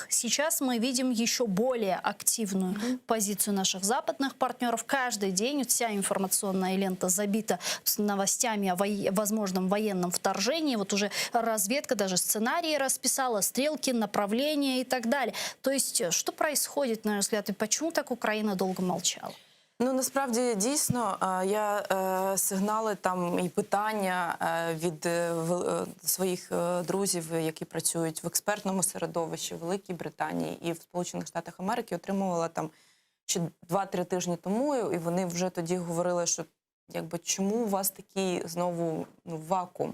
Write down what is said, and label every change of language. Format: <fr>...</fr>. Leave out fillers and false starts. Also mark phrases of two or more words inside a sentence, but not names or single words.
<ru>Сейчас мы видим еще более активную позицию наших западных партнеров. Каждый день вся информационная лента забита с новостями о возможном военном вторжении. Вот уже разведка даже сценарии расписала, стрелки, направления и так далее. То есть, что происходит, на мой взгляд, и почему так Украина долго молчала?</ru> <uk>Ну, насправді, дійсно, я сигнали там і питання від своїх друзів, які працюють в експертному середовищі в Великій Британії і в Сполучених Штатах Америки, отримувала там ще 2-3 тижні тому, і вони вже тоді говорили, що якби чому у вас такий знову вакуум?</uk>